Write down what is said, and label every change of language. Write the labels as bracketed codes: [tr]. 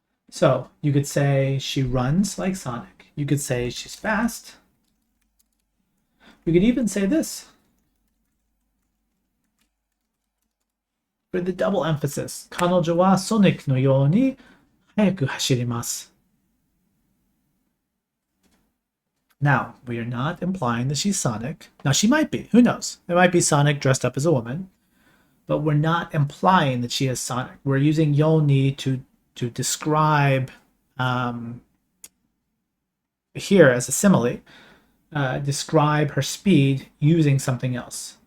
[en] So you could say she runs like Sonic. You could say she's fast. You could even say this for the double emphasis. [ja] 彼女はソニックのように速く走ります. [en] Now, we are not implying that she's Sonic. Now, she might be. Who knows? It might be Sonic dressed up as a woman. But we're not implying that she is Sonic. We're using Yoni to describe here as a simile, describe her speed using something else.